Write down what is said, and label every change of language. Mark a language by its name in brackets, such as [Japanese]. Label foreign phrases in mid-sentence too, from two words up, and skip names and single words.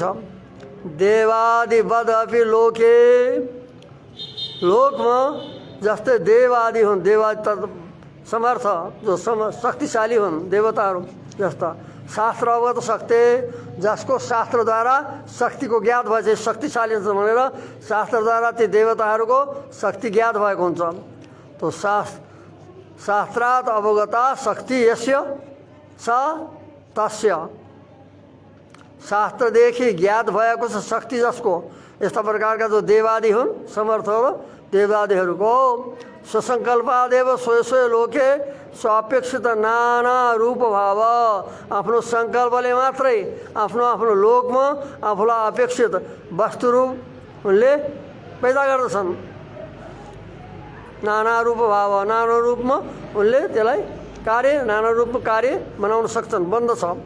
[Sanskrit] देवादिवद् अपि [Nepali] लोकमा जस्तै देवादि हुन्, देवादि समर्थ जो शक्तिशाली हुन्, देवताहरू जस्ता शास्त्र अवगत शक्ति, जसको शास्त्रद्वारा शक्तिको ज्ञात भएपछि शक्तिशाली हुन्छ भनेर शास्त्रद्वारा ती देवताहरूको शक्ति ज्ञात भएको हुन्छ। [Sanskrit] तो शास्त्रात् अवगता शक्ति यस्य स तस्य, [Nepali] शास्त्रदेखि ज्ञात भएको छ शक्ति जसको, यस्ता प्रकारका जो देवादि हुन् समर्थहरू, देवादिहरूको [Sanskrit] स्वसङ्कल्पादेव स्वयं लोके स्वापेक्षित नाना रूप भाव, [Nepali] आफ्नो सङ्कल्पले मात्रै आफ्नो लोकमा आफूलाई अपेक्षित वस्तुरूपले पैदा गर्दछन्। नाना रूप भाव, नाना रूपमा उनले त्यसलाई नाना रूपमा कार्य बनाउन सक्छन्, बन्दछ।